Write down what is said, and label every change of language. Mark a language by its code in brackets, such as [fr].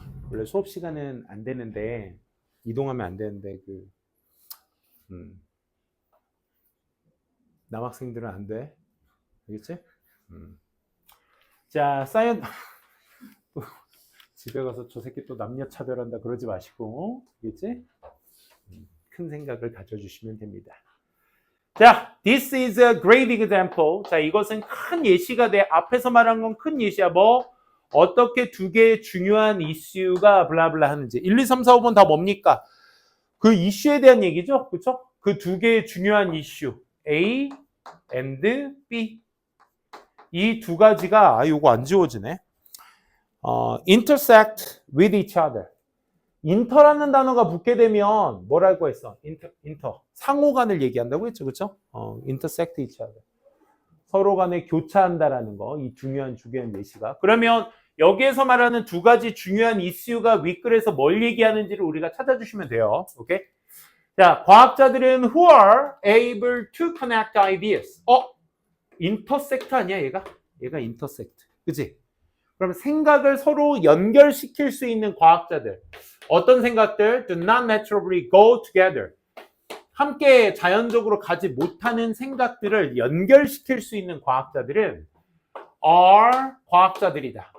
[ko] 원래 수업 시간은 안 되는데 이동하면 안 되는데 남학생들은 안 돼. 알겠지? 자, 사이언 집에 가서 저 새끼 또 남녀 차별한다 그러지 마시고, 알겠지? 큰 생각을 가져주시면 됩니다. [en] 자, this is a great example. [ko] 자, 이것은 큰 예시가 돼. 앞에서 말한 건 큰 예시야. 뭐? 어떻게 두 개의 중요한 이슈가 블라블라 하는지. 1, 2, 3, 4, 5번 다 뭡니까? 그 이슈에 대한 얘기죠. 그렇죠? 그 두 개의 중요한 이슈. A and B. 이 두 가지가, 요거 안 지워지네. [en] intersect with each other. [ko] 인터라는 단어가 붙게 되면 뭐라고 했어? 인터. 상호간을 얘기한다고 했죠. [en] 그렇죠? intersect each other. [ko] 서로 간에 교차한다라는 거. 이 중요한 예시가. 그러면 여기에서 말하는 두 가지 중요한 이슈가 윗글에서 뭘 얘기하는지를 우리가 찾아주시면 돼요. 오케이? 자, 과학자들은 [en] who are able to connect ideas. [ko] intersect 아니야, 얘가? 얘가 intersect. 그치? 그럼 생각을 서로 연결시킬 수 있는 과학자들. 어떤 생각들? [en] Do not naturally go together. [ko] 함께 자연적으로 가지 못하는 생각들을 연결시킬 수 있는 과학자들은 are 과학자들이다.